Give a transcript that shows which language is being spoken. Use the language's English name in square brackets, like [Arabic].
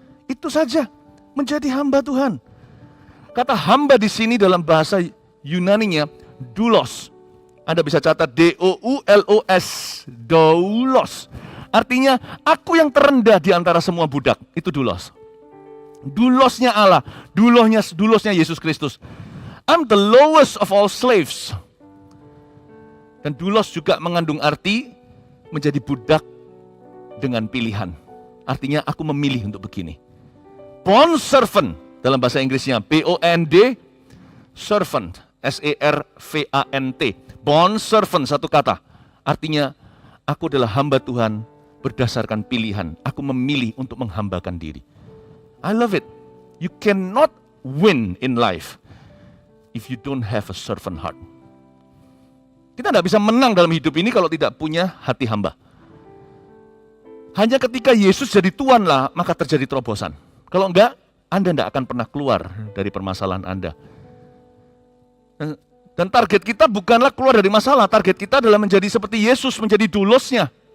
[Indonesian] Itu saja, menjadi hamba Tuhan. Kata hamba di sini dalam bahasa Yunaninya doulos. Anda bisa catat D-O-U-L-O-S, doulos. Artinya, aku yang terendah di antara semua budak. Itu doulos. Doulosnya Allah, doulosnya Yesus Kristus. [English] I'm the lowest of all slaves. [Indonesian] Dan doulos juga mengandung arti menjadi budak dengan pilihan. Artinya aku memilih untuk begini. Bond servant, dalam bahasa Inggrisnya B-O-N-D, servant, S-E-R-V-A-N-T. Bond servant, satu kata. Artinya, aku adalah hamba Tuhan berdasarkan pilihan. Aku memilih untuk menghambakan diri. [English] I love it. You cannot win in life if you don't have a servant heart. [Indonesian] Kita tidak bisa menang dalam hidup ini kalau tidak punya hati hamba. Hanya ketika Yesus jadi Tuhan lah, maka terjadi terobosan. Kalau enggak, Anda tidak akan pernah keluar dari permasalahan Anda. Dan target kita bukanlah keluar dari masalah. Target kita adalah menjadi seperti Yesus, menjadi doulosnya.